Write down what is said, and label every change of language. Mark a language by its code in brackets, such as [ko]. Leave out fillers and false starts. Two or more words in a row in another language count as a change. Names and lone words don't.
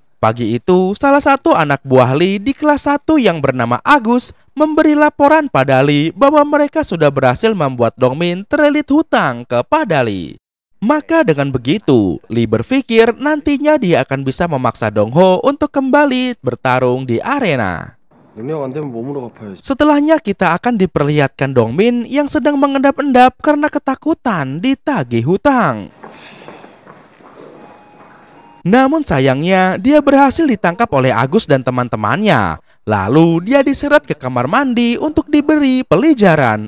[id] Pagi itu, salah satu anak buah Lee di kelas 1 yang bernama Agus memberi laporan pada Lee bahwa mereka sudah berhasil membuat Dongmin terlilit hutang kepada Lee. Maka dengan begitu, Lee berpikir nantinya dia akan bisa memaksa Dong Ho untuk kembali bertarung di arena. [ko] 능력 안 되면 몸으로 갚아야지. [id] Setelahnya kita akan diperlihatkan Dongmin yang sedang mengendap-endap karena ketakutan ditagih hutang. Namun sayangnya dia berhasil ditangkap oleh Agus dan teman-temannya. Lalu dia diseret ke kamar mandi untuk diberi pelajaran.